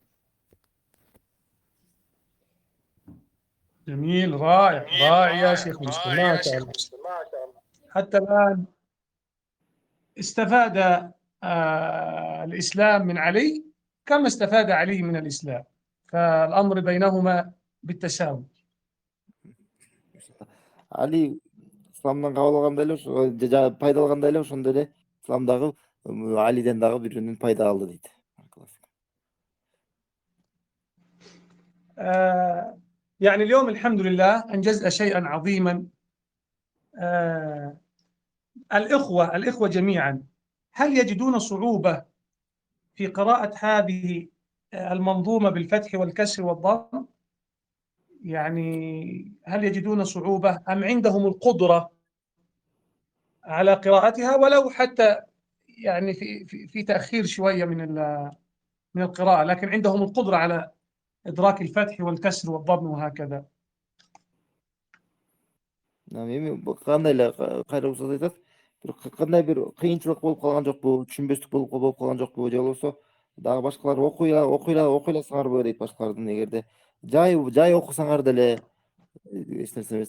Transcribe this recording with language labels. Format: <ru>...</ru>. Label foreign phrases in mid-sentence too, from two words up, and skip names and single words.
<ar>جميل، رائع رائع يا شيخ مسلم، ما شاء الله. حتى الآن استفاد الإسلام من علي كما استفاد علي من الإسلام، فالأمر بينهما بالتساوي.</ar> <ky>Али исламдан кабыл алгандай эле пайда алгандай эле ошондой эле ислам дагы Алиден дагы бирөөнүн пайда алды дейт.</ky> <ar>يعني اليوم الحمد لله أنجزنا شيئا عظيما. الإخوة جميعا، هل يجدون صعوبة في قراءة هذه المنظومة بالفتح والكسر والضم؟ يعني هل يجدون صعوبة أم عندهم القدرة على قراءتها، ولو حتى يعني في تأخير شوية من القراءة، لكن عندهم القدرة على إدراك الفتح والكسر والضم وهكذا؟</ar> <ky>Эми кандай эле кайра уруксат айтат. Кандай бир кыйынчылык болуп калган жокпу, түшүнбөстүк болуп калган жокпу, же болбосо дагы башкалар окуйласаңарбы дейт башкалардын. Эгерде жай окусаңар деле эч нерсе эмес да.</ky>